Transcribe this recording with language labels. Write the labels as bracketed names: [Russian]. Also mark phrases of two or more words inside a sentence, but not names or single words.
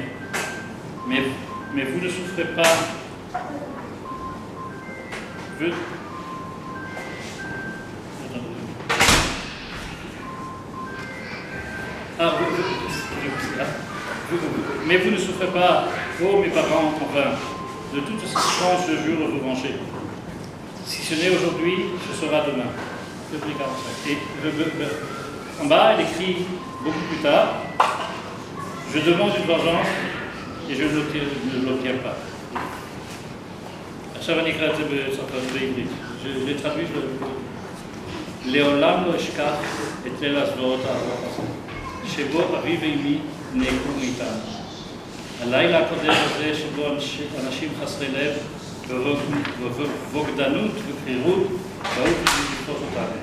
[French] Mais vous ne souffrez pas. Mais vous ne souffrez pas, oh mes parents, enfin, de toutes ces chances, je jure de vous venger. Si ce n'est aujourd'hui, ce sera demain. Et en bas, elle écrit beaucoup plus tard, je demande une vengeance et je ne l'obtiens pas. [Hebrew] עכשיו אני אקרא את זה בעברית. [French] je traduis [Hebrew] לעולם לא אשכח את ליל הזוועות הארוך הזה, שבו אבי ואמי נעקרו מאיתנו. הלילה הקודם הזה שבו אנשים חסרי לב ובוגדנות וקרירות באו לתפוס אותנו.